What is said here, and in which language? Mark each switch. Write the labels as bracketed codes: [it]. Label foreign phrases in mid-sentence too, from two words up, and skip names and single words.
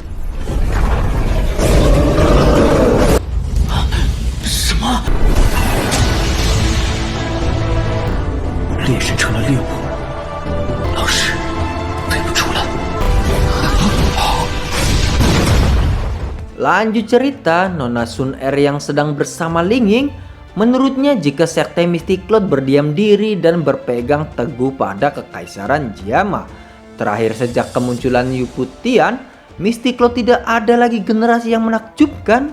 [id] Apa? [zh] 猎人成了猎物，老师退不出了。 [id] Lanjut cerita, Nona Sun Er yang sedang bersama Ling Ying, menurutnya jika sekte Mystic Lord berdiam diri dan berpegang teguh pada kekaisaran Jiama. Terakhir sejak kemunculan Yu Tian, Mystic Lord tidak ada lagi generasi yang menakjubkan.